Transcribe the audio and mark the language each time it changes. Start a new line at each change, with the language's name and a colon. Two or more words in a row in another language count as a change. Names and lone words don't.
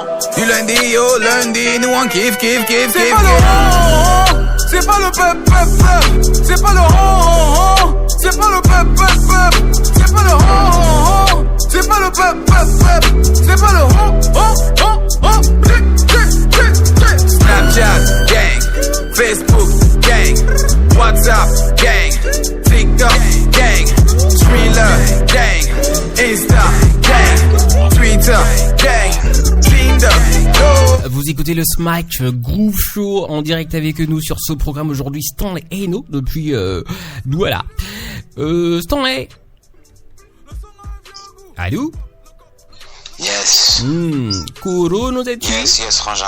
French: Du lundi au lundi, nous on kiffe. C'est pas le c'est pas le pep, c'est pas le c'est pas le pep, c'est pas le c'est pas le pep, c'est pas le
English: Snapchat gang, Facebook gang, WhatsApp gang, TikTok gang, Thriller gang, Insta gang, Twitter gang, Tinder.
French: Vous écoutez le Smack Groove Show en direct avec nous sur ce programme aujourd'hui. Stanley Eno depuis Douala. Stanley. Allô? Yes. Kouro nous a tués. Yes, frangin.